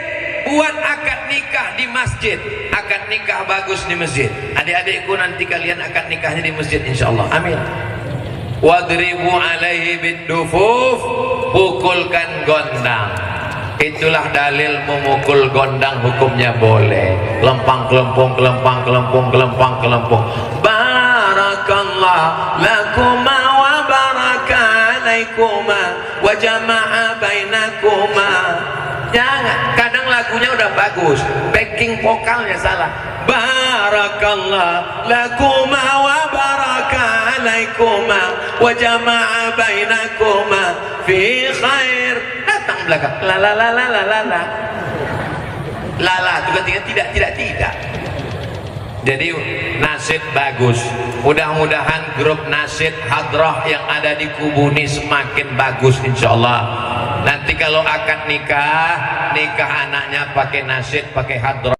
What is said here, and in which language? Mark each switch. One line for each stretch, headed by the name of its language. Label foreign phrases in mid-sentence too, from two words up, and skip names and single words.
Indonesian: Buat akad nikah di masjid. Akad nikah bagus di masjid. Adik-adikku nanti kalian akad nikahnya di masjid insyaallah. Amin.
Arabic: واضربوا عليه بالدفوف.
Indonesian: Pukulkan gondang. Itulah dalil memukul gondang hukumnya boleh. Kelempang kelempung, kelempang kelempung, kelempang kelempung.
Arabic: بارك الله لكما وبارك عليكما وجمع بينكما.
Indonesian: Jangan, kadang lagunya udah bagus, backing vokalnya salah.
Arabic: بارك الله لكما وبارك عليكما وجمع بينكما في خير.
Indonesian: Datang belakang, la la la la la la la. Lala itu ketika tidak. Jadi nasyid bagus. Mudah-mudahan grup nasyid hadrah yang ada di Kubu ini semakin bagus insyaallah. Nanti kalau akad nikah anaknya pakai nasyid, pakai hadrah.